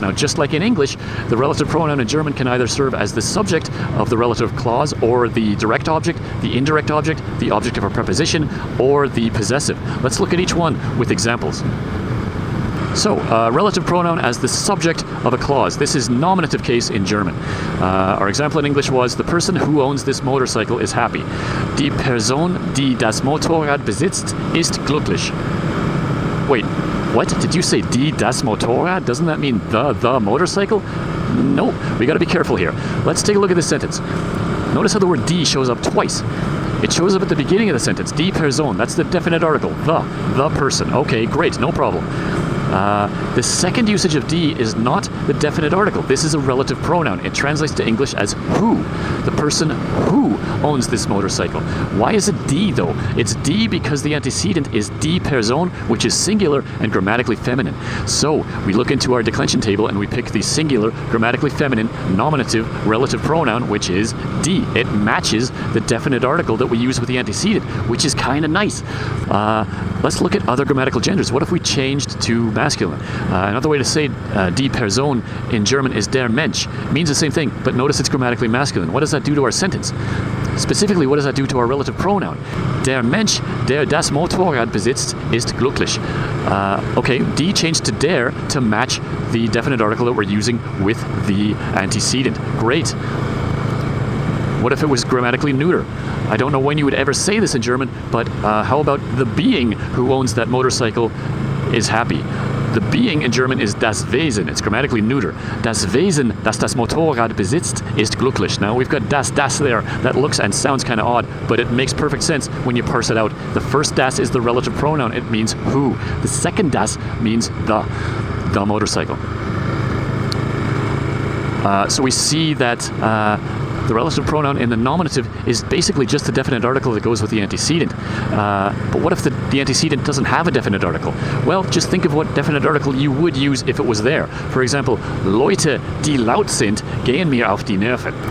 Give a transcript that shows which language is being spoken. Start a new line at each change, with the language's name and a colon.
English: Now, just like in English, the relative pronoun in German can either serve as the subject of the relative clause, or the direct object, the indirect object, the object of a preposition, or the possessive. Let's look at each one with examples. So, relative pronoun as the subject of a clause. This is nominative case in German. Our example in English was, the person who owns this motorcycle is happy.
German: Die Person, die das Motorrad besitzt, ist glücklich.
English: Wait, what? Did you say
German: die das Motorrad?
English: Doesn't that mean the motorcycle? No, we gotta be careful here. Let's take a look at this sentence. Notice how the word die shows up twice. It shows up at the beginning of the sentence. Die Person, that's the definite article. The person. Okay, great, no problem. The second usage of die is not the definite article. This is a relative pronoun. It translates to English as who. The person who owns this motorcycle. Why is it die though? It's die because the antecedent is die Person, which is singular and grammatically feminine. So we look into our declension table and we pick the singular, grammatically feminine, nominative, relative pronoun, which is die. It matches the definite article that we use with the antecedent, which is kind of nice. Let's look at other grammatical genders. What if we changed to masculine? Another way to say die Person in German is der Mensch. It means the same thing, but notice it's grammatically masculine. What does that do to our sentence? Specifically, what does that do to our relative pronoun?
German: Der Mensch, der das Motorrad besitzt, ist glücklich.
English: Okay, die changed to der to match the definite article that we're using with the antecedent. Great. What if it was grammatically neuter? I don't know when you would ever say this in German, but how about the being who owns that motorcycle is happy? The being in German is das Wesen. It's grammatically neuter.
German: Das Wesen, das das Motorrad besitzt, ist glücklich.
English: Now we've got das there. That looks and sounds kind of odd, but it makes perfect sense when you parse it out. The first das is the relative pronoun. It means who. The second das means the motorcycle. So we see that the relative pronoun in the nominative is basically just the definite article that goes with the antecedent. But what if the antecedent doesn't have a definite article? Well, just think of what definite article you would use if it was there. For example,
German: Leute, die laut sind, gehen mir auf die Nerven.